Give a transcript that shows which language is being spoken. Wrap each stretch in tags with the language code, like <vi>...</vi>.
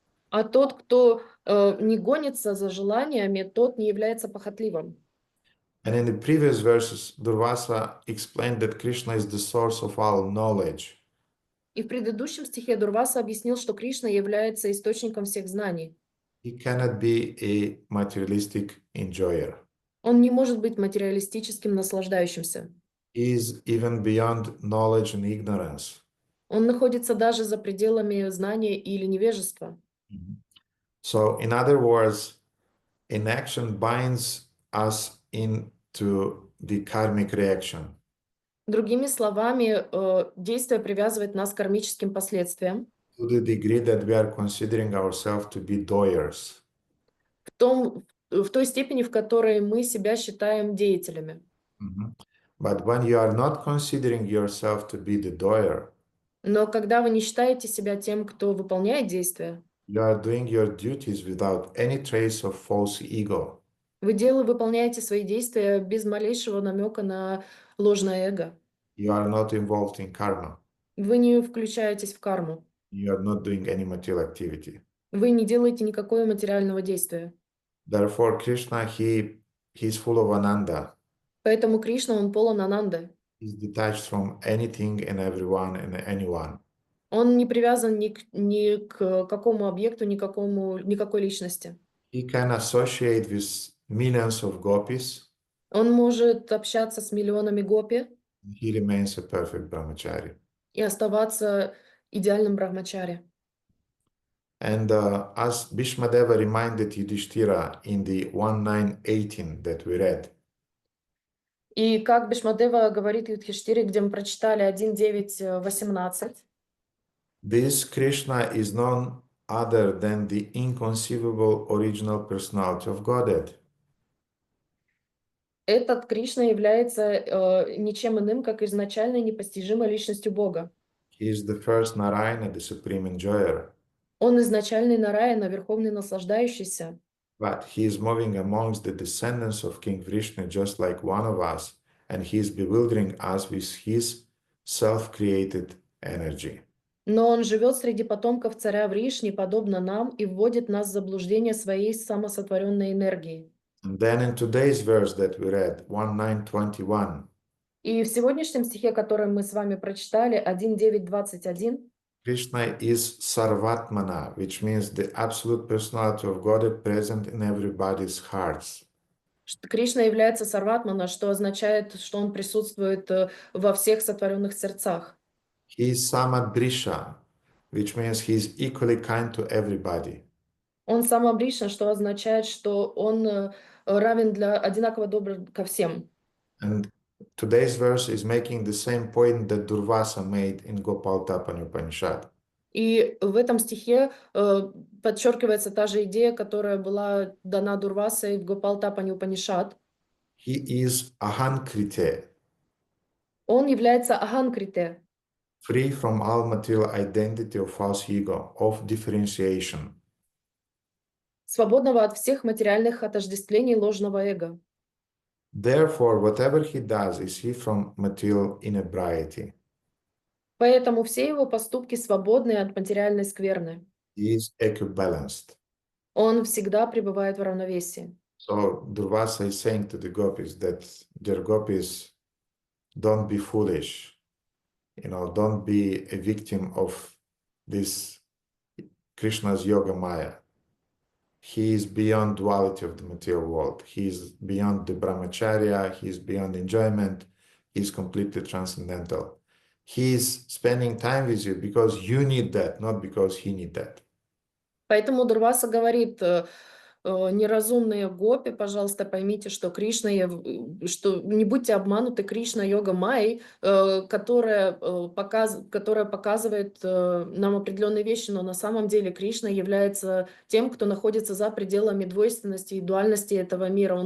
<ru>А тот, кто не гонится за желаниями, тот не является похотливым.</ru> <en>And in the previous verses, Durvasa explained that Krishna is the source of all knowledge.</en> <ru>И в предыдущем стихе Дурваса объяснил, что Кришна является источником всех знаний.</ru> <en>He cannot be a materialistic enjoyer.</en> <ru>Он не может быть материалистическим наслаждающимся.</ru> <en>He is even beyond knowledge and ignorance.</en> <ru>Он находится даже за пределами знания или невежества.</ru> <en>So, in other words, inaction binds us into the karmic reaction.</en> <ru>Другими словами, действие привязывает нас к кармическим последствиям</ru> <en>To the degree that we are considering ourselves to be doers.</en> <ru>в той степени, в которой мы себя считаем деятелями.</ru> <en>But when you are not considering yourself to be the doer,</en> <ru>Но когда вы не считаете себя тем, кто выполняет действия,</ru> <en>you are doing your duties without any trace of false ego.</en> <ru>вы выполняете свои действия без малейшего намека на ложное эго.</ru> <en>You are not involved in karma.</en> <ru>Вы не включаетесь в карму.</ru> <en>You are not doing any material activity.</en> <ru>Вы не делаете никакого материального действия.</ru> <en>Therefore, Krishna, he is full of ananda.</en> <ru>Поэтому Кришна, он полон ананды.</ru> <en>He's detached from anything and everyone and anyone.</en> <ru>Он не привязан ни к какому объекту, никакой личности.</ru> <en>He can associate with millions of gopis.</en> <ru>Он может общаться с миллионами гопи</ru> <en>He remains a perfect brahmachari.</en> <ru>и оставаться идеальным брахмачари.</ru> <en>And as Bhishmadeva reminded Yudhishthira in the 1.9.18 that we read,</en> <ru>И как Бишмадева говорит Юдхиштире, где мы прочитали 1.9.18,</ru> <en>this Krishna is none other than the inconceivable original personality of Godhead.</en> <ru>этот Кришна является ничем иным, как изначальной непостижимой личностью Бога.</ru> <en>He is the first Narayana, the supreme enjoyer.</en> <ru>Он изначальный Нараяна, верховный наслаждающийся.</ru> <en>But he is moving amongst the descendants of King Vishnu just like one of us, and he is bewildering us with his self-created energy.</en> <ru>Но он живет среди потомков царя Вришни, подобно нам, и вводит нас в заблуждение своей самосотворенной энергией.</ru> <en>And then in today's verse that we read, 1.9.21,</en> <ru>И в сегодняшнем стихе, который мы с вами прочитали, 1.9.21,</ru> <en>Krishna is Sarvatmana, which means the absolute personality of Godhead present in everybody's hearts.</en> <ru>Кришна является Сарватмана, что означает, что он присутствует во всех сотворенных сердцах.</ru> <en>He is samadrisha, which means he is equally kind to everybody.</en> <ru>Он самобришен, что означает, что он равен одинаково добр ко всем.</ru> <en>And today's verse is making the same point that Durvasa made in Gopal Tapani Upanishad.</en> <ru>И в этом стихе подчеркивается та же идея, которая была дана Дурвасой в Гопалтапани Упанишад.</ru> <en>He is ahankrite,</en> <ru>Он является аханкрите,</ru> <en>free from all material identity of false ego, of differentiation.</en> <ru>свободного от всех материальных отождествлений ложного эго.</ru> <en>Therefore, whatever he does is free from material inebriety.</en> <ru>Поэтому все его поступки свободны от материальной скверны.</ru> <en>He is equibalanced.</en> <ru>Он всегда пребывает в равновесии.</ru> <en>So Durvasa is saying to the gopis that, dear gopis, don't be foolish. Don't be a victim of this Krishna's yoga maya. He is beyond duality of the material world. He is beyond the brahmacharya. He is beyond enjoyment. He is completely transcendental. He is spending time with you because you need that, not because he need that.</en> <ru>Поэтому Дурваса говорит, неразумные гопи, пожалуйста, поймите, что Кришна, что не будьте обмануты, Кришна йога Майей, которая показывает нам определенные вещи, но на самом деле Кришна является тем, кто находится за пределами двойственности и дуальности этого мира.</ru>